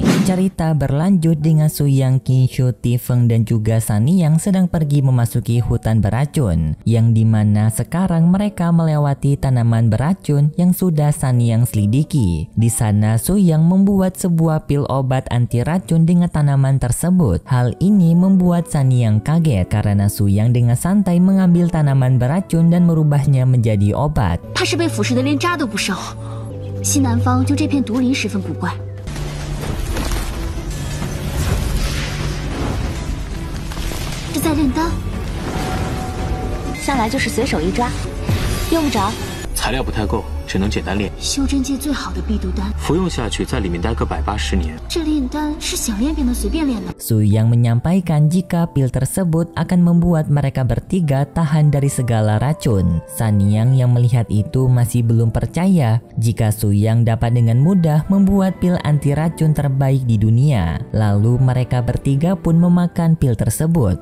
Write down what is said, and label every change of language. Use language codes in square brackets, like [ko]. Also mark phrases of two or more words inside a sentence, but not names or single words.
[id] Cerita berlanjut dengan Su Yang, King Shu, Tim Feng dan juga Sunny yang sedang pergi memasuki hutan beracun, yang dimana sekarang mereka melewati tanaman beracun yang sudah Sunny yang selidiki. Di sana Su Yang membuat sebuah pil obat anti racun dengan tanaman tersebut. Hal ini membuat Sunny yang kaget karena Su Yang dengan santai mengambil tanaman beracun dan merubahnya menjadi obat. [zh] 怕是被腐蚀的连渣都不剩。西南方就这片毒林十分古怪。是在炼丹？向来就是随手一抓，用不着。材料不太够，只能简单炼。修真界最好的避毒丹，服用下去，在里面待个180年。这炼丹是想练便能随便练的。 [id] Su Yang menyampaikan jika pil tersebut akan membuat mereka bertiga tahan dari segala racun. Sanyang yang melihat itu masih belum percaya jika Su Yang dapat dengan mudah membuat pil anti racun terbaik di dunia. Lalu mereka bertiga pun memakan pil tersebut.